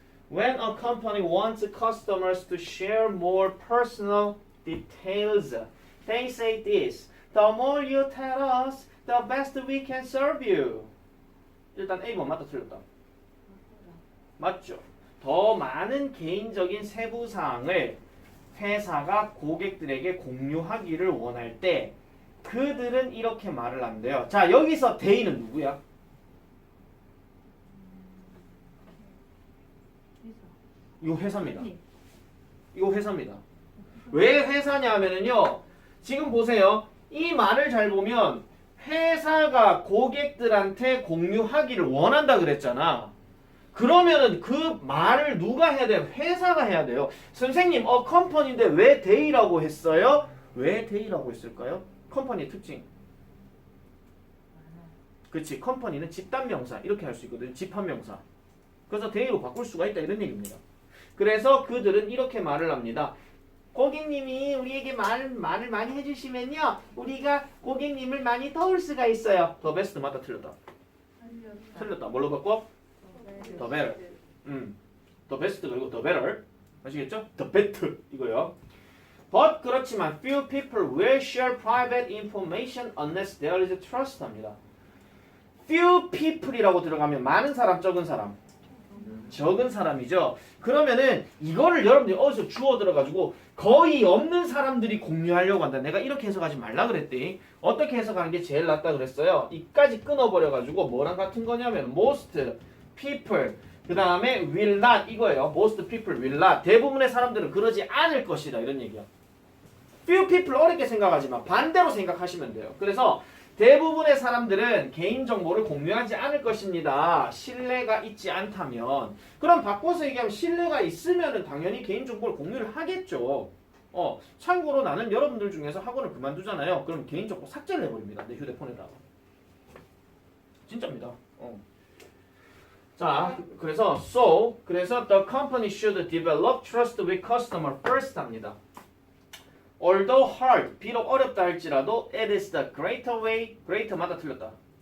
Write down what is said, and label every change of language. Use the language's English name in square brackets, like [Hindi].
[English] When a company wants customers to share more personal details, they say this: the more you tell us, the best we can serve you. [Korean] 일단 A번 맞다 틀렸다? 맞죠? 더 많은 개인적인 세부 사항을 회사가 고객들에게 공유하기를 원할 때 그들은 이렇게 말을 한대요. 자, 여기서 they는 누구야? 이거 회사입니다. 이거 회사입니다. 왜 회사냐 하면은요. 지금 보세요. 이 말을 잘 보면 회사가 고객들한테 공유하기를 원한다 그랬잖아. 그러면은 그 말을 누가 해야 돼요? 회사가 해야 돼요. 선생님, 컴퍼니인데 왜 they라고 했어요? 왜 they라고 했을까요? 컴퍼니의 특징. 그치, 컴퍼니는 집단명사 이렇게 할 수 있거든요. 집합명사. 그래서 they로 바꿀 수가 있다 이런 얘기입니다. 그래서 그들은 이렇게 말을 합니다. 고객님이 우리에게 말을 많이 해주시면요, 우리가 고객님을 많이 도울 수가 있어요. [English] The best [Korean] 맞다 틀렸다? 틀렸다. 뭘로 바꿔? [English] The better. The best [Korean] 그리고 [English] the better. [Korean] 아시겠죠? [English] The better [Korean] 이거요. [English] But [Korean] 그렇지만 [English] few people will share private information unless there is trust 합니다. Few people이라고 들어가면 [Korean] 많은 사람, 적은 사람. 적은 사람이죠. 그러면은 이거를 여러분들이 어디서 주워 들어가지고 거의 없는 사람들이 공유하려고 한다. 내가 이렇게 해석하지 말라 그랬더니 어떻게 해석하는 게 제일 낫다 그랬어요. 이까지 끊어버려가지고 뭐랑 같은 거냐면 [English] most people [Korean] 그 다음에 [English] will not [Korean] 이거예요. [English] most people will not [Korean] 대부분의 사람들은 그러지 않을 것이다 이런 얘기야. [English] few people [Korean] 어렵게 생각하지 마. 반대로 생각하시면 돼요. 그래서 대부분의 사람들은 개인정보를 공유하지 않을 것입니다. 신뢰가 있지 않다면. 그럼 바꿔서 얘기하면 신뢰가 있으면 당연히 개인정보를 공유를 하겠죠. 참고로 나는 여러분들 중에서 학원을 그만두잖아요. 그럼 개인정보 삭제를 해버립니다. 내 휴대폰에다가. 진짜입니다. 자, 그래서 그래서 [English] the company should develop trust with customer first 합니다. Although hard, [Korean] 비록 어렵다 할지라도 [English] it is the greater way, greater마다 [Korean] 틀렸다.